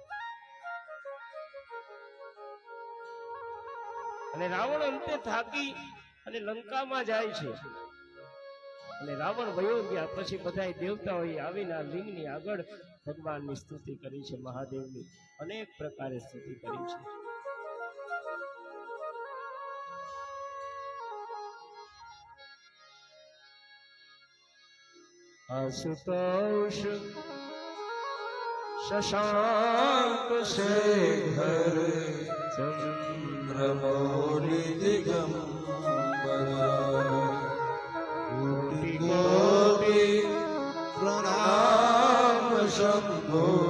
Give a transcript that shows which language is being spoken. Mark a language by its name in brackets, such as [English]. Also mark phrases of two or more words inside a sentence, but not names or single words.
[Gujarati] અને રાવણ અંતે થાકી અને લંકામાં જાય છે. અને રાવણ વયો ગયા પછી બધા દેવતાઓએ આવીને આ લિંગની આગળ ભગવાનની સ્તુતિ કરી છે, મહાદેવની અનેક પ્રકારે સ્તુતિ કરી છે. [Hindi] आशुतोष शशांक शेखर चंद्रमौलि दिगंबरा कोटि कोटि प्रणाम शंभो